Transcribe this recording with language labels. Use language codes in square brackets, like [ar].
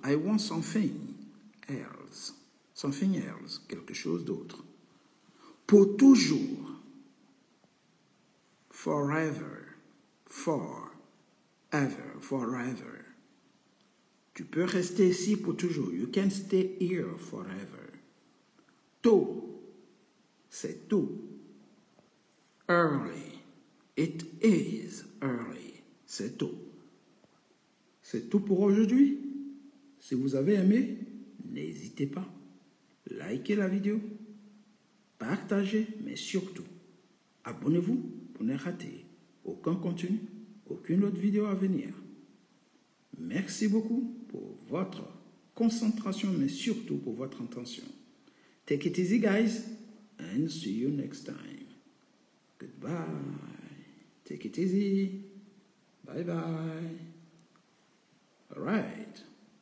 [en] I want something else. Something else. [fr] Quelque chose d'autre. Pour toujours. [en] Forever. Forever. Forever. [fr] Tu peux rester ici pour toujours. [en] You can stay here forever. [fr] Tôt. C'est tôt. Early. [en] It is early. [fr] C'est tôt. C'est tout pour aujourd'hui. Si vous avez aimé, n'hésitez pas. Likez la vidéo. Partagez, mais surtout, abonnez-vous pour ne rater aucun contenu, aucune autre vidéo à venir. Merci beaucoup pour votre concentration, mais surtout pour votre attention. [en] Take it easy, guys, and see you next time. Goodbye. Take it easy. Bye-bye. All right.